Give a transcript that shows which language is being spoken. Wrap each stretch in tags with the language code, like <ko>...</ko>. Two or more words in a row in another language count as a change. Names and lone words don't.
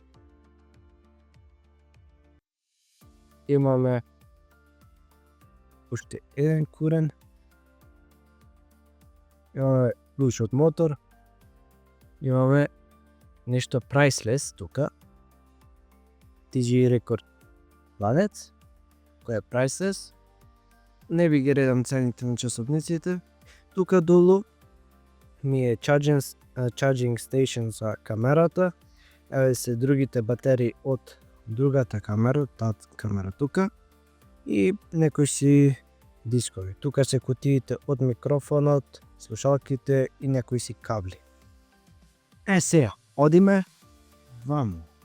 <mk>имаме уште еден курен, имаме ключ од мотор, имаме нешто priceless тука, TG Record Planet, кој е priceless. Не би ги редам цените на часовниците. Тука долу ми е</mk> <en>charging station</en> <mk>за камерата, еве се другите батерии од другата камера, таа камера тука, и некои си дискови. Тука се кутиите од микрофонот, слушалките и некои си кабли. Сега, одиме ваму.</mk>